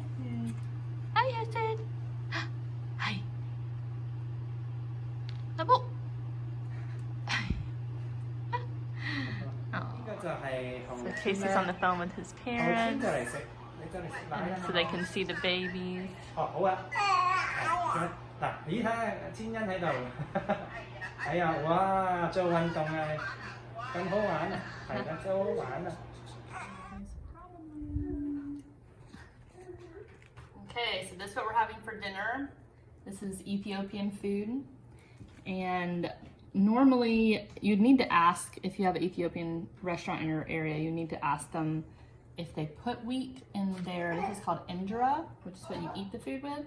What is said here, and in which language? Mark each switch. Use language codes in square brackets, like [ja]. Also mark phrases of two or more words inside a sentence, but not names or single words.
[en] Hi, Hudson. Hi. Double. So Casey's on the phone with his parents, so they can see the babies. [yue] 好啊，嗱，咦睇下千欣喺度，係啊，哇，做運動啊，咁好玩啊，係啦，真好玩啊。 [en] Okay, so this is what we're having for dinner. This is Ethiopian food, and normally you'd need to ask if you have an Ethiopian restaurant in your area, you need to ask them if they put wheat in their, this is called injera, which is what you eat the food with.